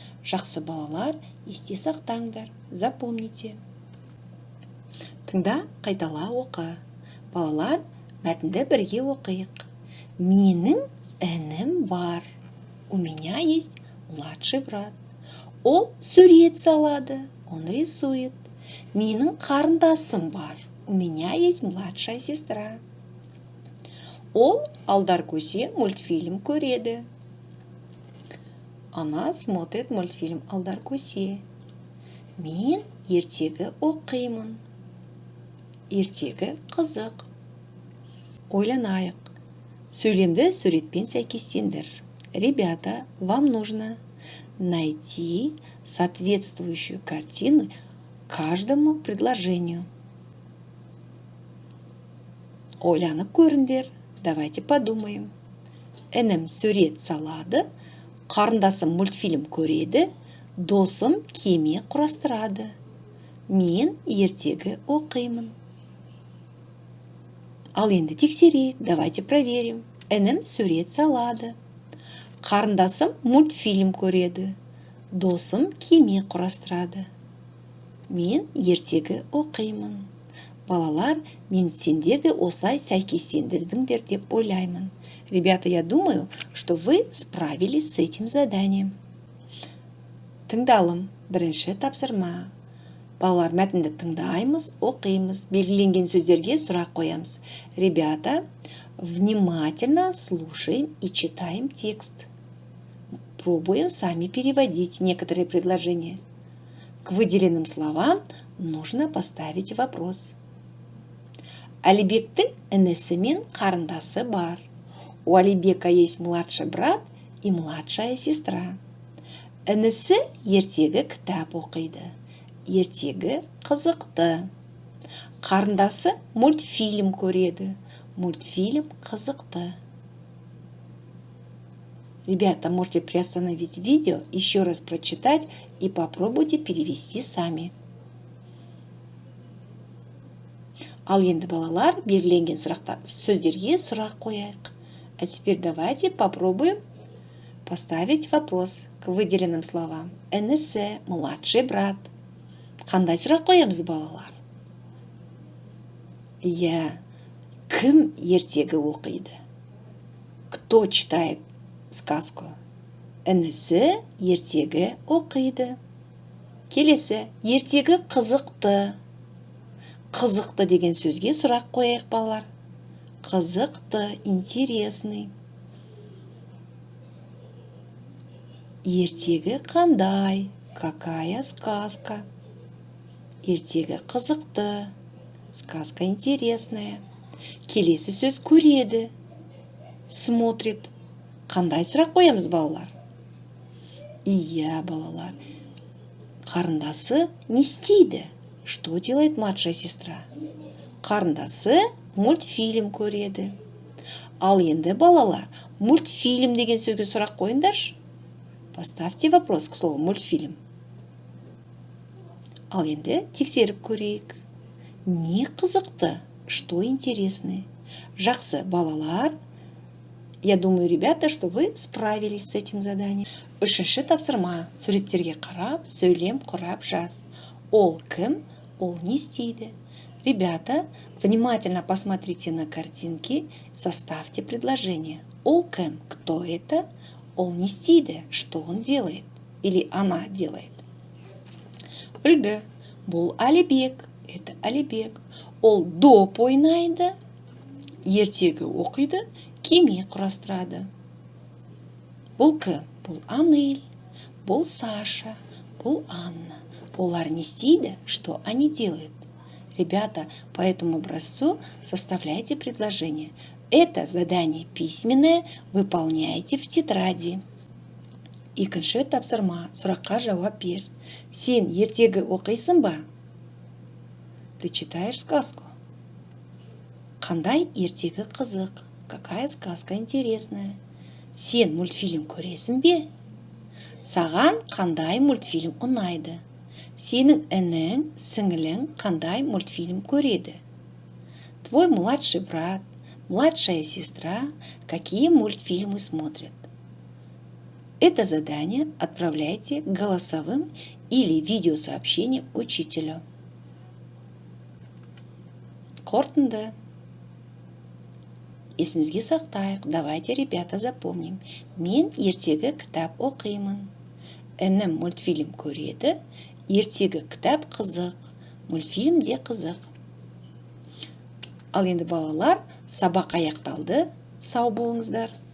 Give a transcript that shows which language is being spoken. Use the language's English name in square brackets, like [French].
[Kazakh] Жақсы балалар, есте сақтаңдар, [Russian] запомните. [Kazakh] Тыңда, қайтала оқы. Балалар, мәтінді бірге оқиық. Менің інім бар. [Russian] У меня есть младший брат. [Kazakh] Ол сурет салады. [Russian] Он рисует. [Kazakh] Менің қарындасым бар. [Russian] У меня есть младшая сестра. [Kazakh] Ол алдар көсе мультфильм көреді. [Russian] Она смотрит мультфильм алдар көсе. [Kazakh] Мен ертегі оқимын. Ертегі қызық. Ойланайық. Сөйлемді суретпен сәйкестендір. [Russian] Ребята, вам нужно найти соответствующую картину каждому предложению. [Kazakh] Ойланып көріңдер. [Russian] Давайте подумаем. [Kazakh] Інім сурет салады, қарындасым мультфильм көреді, досым кеме құрастырады. Мен ертегі оқимын. Ал енді тексерейік, [Russian] давайте проверим. [Kazakh] Інім сурет салады. Қарындасым мультфильм көреді. Досым кеме құрастырады. Мен ертегі оқимын. Балалар, мен сендерді осылай сәйкестендірдіңдер деп ойлаймын. [Russian] Ребята, я думаю, что вы справились с этим заданием. [Kazakh] Тыңдалым, бірінші тапсырма. Балалар, мәтінді тыңдаймыз, оқимыз, белгіленген сөздерге сұрақ қоямыз. [Russian] Ребята, внимательно слушаем и читаем текст. Пробуем сами переводить некоторые предложения. К выделенным словам нужно поставить вопрос. [Kazakh] Алибектің інісі мен қарындасы бар. [Russian] У Алибека есть младший брат и младшая сестра. [Kazakh] Інісі ертегі кітап оқиды. Ертегі қызықты. Қарындасы мультфильм көреді. Мультфильм қызықты. [Russian] Ребята, можете приостановить видео, еще раз прочитать и попробуйте перевести сами. [Kazakh] Ал енді балалар, белгіленген сөздерге сұрақ қояйық. [Russian] А теперь давайте попробуем поставить вопрос к выделенным словам. [Kazakh] Інісі, [Russian] младший брат. [Kazakh] Қандай сұрақ қоямыз, балалар? Кім ертегі оқиды? [Russian] Кто читает сказку? [Kazakh] Інісі ертегі оқиды. Келесі, ертегі қызықты. Қызықты деген сөзге сұрақ қояйық, балалар. Қызықты, [Russian] интересный. [Kazakh] Ертегі қандай? [Russian] Какая сказка? [Kazakh] Ертегі қызықты. [Russian] Сказка интересная. [Kazakh] Келесі сөз көреді. [Russian] Смотрит. [Kazakh] Қандай сұрақ қоямыз, балалар? Иә, балалар. Қарындасы не істейді? [Russian] Что делает младшая сестра? [Kazakh] Қарындасы мультфильм көреді. Ал енді, балалар, мультфильм деген сөзге сұрақ қойыңдаршы. [Russian] Поставьте вопрос к слову мультфильм. [Kazakh] Ал енді тексеріп көрейік. Не қызықты? [Russian] Что интересное? [Kazakh] Жақсы, балалар. [Russian] Я думаю, ребята, что вы справились с этим заданием. [Kazakh] Үшінші тапсырма. Суреттерге қарап, сөйлем құрап жаз. Ол кім? Ол не істейді? [Russian] Ребята, внимательно посмотрите на картинки, составьте предложение. [Kazakh] Ол кім? [Russian] Кто это? [Kazakh] Ол не істейді? [Russian] Что он делает? Или она делает? [Kazakh] Үлгі. Бұл Алибек. [Russian] Это Алибек. [Kazakh] Ол доп ойнайды. Ертегі оқиды. Кеме құрастырады. Бұл кім? Бұл Анель. Бұл Саша. Бұл Анна. Олар не істейді? [Russian] Что они делают? Ребята, по этому образцу составляйте предложение. Это задание письменное, выполняйте в тетради. [Kazakh] Екінші тапсырма, сұраққа жауап бер. Сен ертегі оқисың ба? [Russian] Ты читаешь сказку? [Kazakh] Қандай ертегі қызық? [Russian] Какая сказка интересная? [Kazakh] Сен мультфильм көресің бе? Саған қандай мультфильм ұнайды? Сенің інің, сіңілің қандай мультфильм көреді? [Russian] Твой младший брат, младшая сестра какие мультфильмы смотрят? Это задание отправляйте голосовым или видеосообщением учителю. [Kazakh] Қорытынды. Есімізге сақтайық. [Russian] Давайте, ребята, запомним. [Kazakh] Мен ертегі кітап оқимын. Інім мультфильм көреді. Ертегі кітап қызық. Мультфильм де қызық. Ал енді балалар, сабақ аяқталды. Сау болыңыздар.